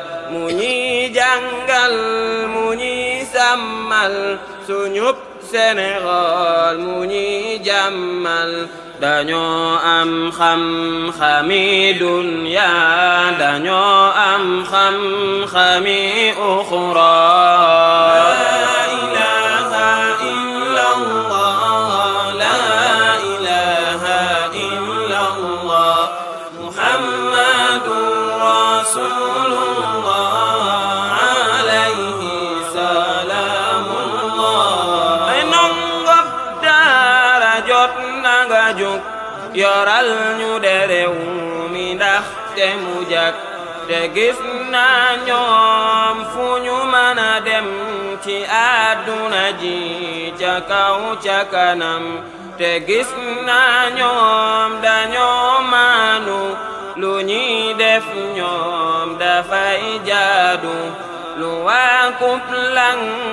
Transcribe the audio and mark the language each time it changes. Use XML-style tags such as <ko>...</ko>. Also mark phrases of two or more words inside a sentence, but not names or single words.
<wo>Mu ñuy jàngal, mu ñuy sàmmal, suñub Sénégal mu ñuy jàmmal. Dañoo am xam-xami dunya, dañoo am xam-xami uxra.</wo> <ar>لا إله إلا الله، لا إله إلا الله محمد رسول الله عليه سلام الله.</ar> <wo>Ay ndongo daara jot na nga jóg yoral ñu de réew mi ndaxte mu jag te gis naa ñoom fu ñu mën a dem ci àdduna ji ca kaw ca kanam te gis naa ñoom dañoo maanu lu ñuy def ñoom dafay jaadu lu waa kub lang</wo>